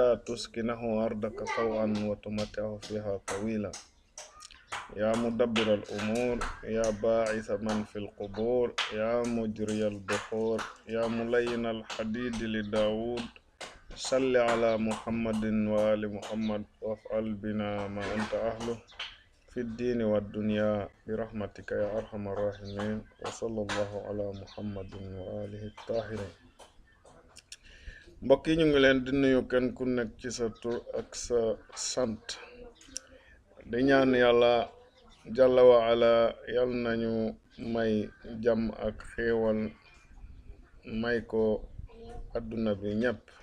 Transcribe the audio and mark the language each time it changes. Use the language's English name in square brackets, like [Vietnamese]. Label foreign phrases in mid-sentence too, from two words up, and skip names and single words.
[Arabic] تسكنه أرضك طوعا وتمتعه فيها طويلا يا مدبر الأمور يا باعث من في القبور يا مجري البحور يا ملين الحديد لداود صل على محمد وآل محمد وافعل بنا ما أنت أهله في الدين والدنيا برحمتك يا أرحم الراحمين وصلى الله على محمد وآله الطاهرين. [Wolof] mbokk yi ñu ngi leen di nuyu kenn ku nekk ci sa tur ak sa sant di ñaan yàlla [Arabic] جل وعلا [Wolof] yal nañu may jàmm ak xéewal may ko adduna bi ñépp